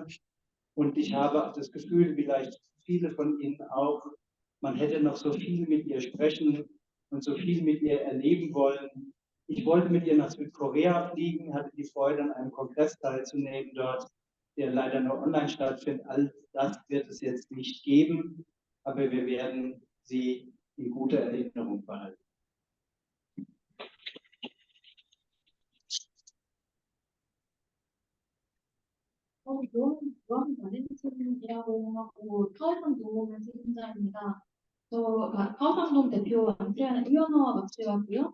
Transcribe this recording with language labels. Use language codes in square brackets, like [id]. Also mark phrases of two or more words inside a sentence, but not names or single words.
[de] Und ich habe auch das Gefühl, vielleicht viele von Ihnen auch, man hätte noch so viel mit ihr sprechen und so viel mit ihr erleben wollen. Ich wollte mit ihr nach Südkorea fliegen, hatte die Freude, an einem Kongress teilzunehmen dort, der leider nur online stattfindet. All das wird es jetzt nicht geben, aber wir werden sie in guter Erinnerung behalten. [ko] 유한 발렌틴이라고 하고 카오상동 책임자입니다. 저 카오상동 대표 안드레아나 이현아와 같이 왔고요.